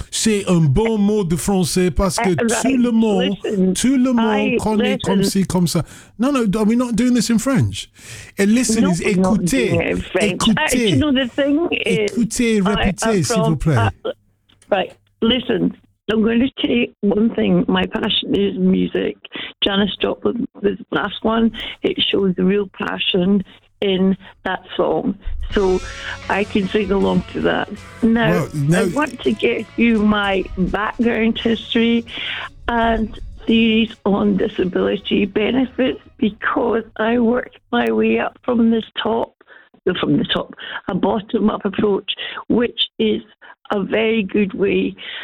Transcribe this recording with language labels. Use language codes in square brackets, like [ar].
[fr] C'est un bon mot de français parce que tout le monde connaît comme si, comme ça. [en] No, no, are we not doing this in French? And listen, no, [fr] écoutez. Écoutez. [en] You know, the thing is, [fr] écoutez, répétez, s'il vous plaît. [en] Listen, I'm going to say one thing. My passion is music. Janis Joplin, this last one, it shows the real passion in that song, so I can sing along to that. Now, Now I want to give you my background history and theories on disability benefits, because I worked my way up from the top, a bottom-up approach, which is a very good way.